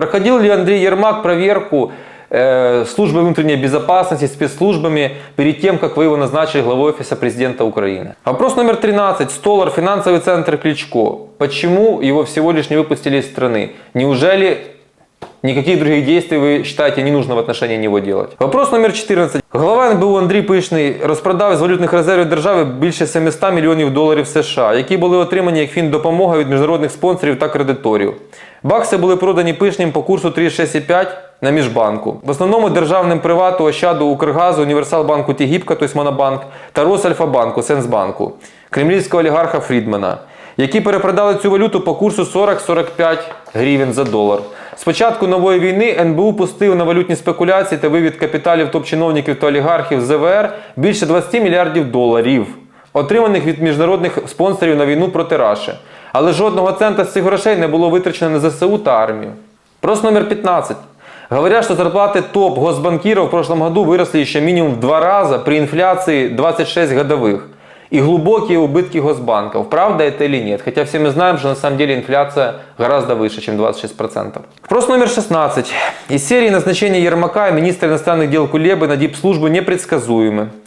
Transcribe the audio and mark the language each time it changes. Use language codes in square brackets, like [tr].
[ru] Проходил ли Андрей Ермак проверку службы внутренней безопасности, спецслужбами перед тем, как вы его назначили главой офиса президента Украины? Вопрос номер 13. Столар, финансовый центр Кличко. Почему его всего лишь не выпустили из страны? Неужели никаких других действий вы считаете не нужно в отношении него делать? Вопрос номер 14. [uk] Голова НБУ Андрій Пишний розпродав з валютних резервів держави більше 700 мільйонів доларів США, які були отримані як фіндопомога від міжнародних спонсорів та кредиторів. Бакси були продані Пишнім по курсу 36,5 на Міжбанку. В основному державним Привату, Ощаду, Укргазу, Універсал-банку Тігіпка, тобто Монобанк, та Росальфа-банку, Сенсбанку, кремлівського олігарха Фрідмана, які перепродали цю валюту по курсу 40-45 гривень за долар. З початку нової війни НБУ пустив на валютні спекуляції та вивід капіталів топ-чиновників та олігархів з ЗВР більше 20 мільярдів доларів, отриманих від міжнародних спонсорів на війну проти Раші. Але жодного цента з цих грошей не було витрачено на ЗСУ та армію. [ru] Вопрос номер 15. Говорят, что зарплаты топ-госбанкиров в прошлом году выросли еще минимум в 2 раза при инфляции 26 годовых. И глубокие убытки госбанков. Правда это или нет? Хотя все мы знаем, что на самом деле инфляция гораздо выше, чем 26%. Вопрос номер 16. Из серии назначения Ермака и министра иностранных дел Кулебы на дипслужбу непредсказуемы.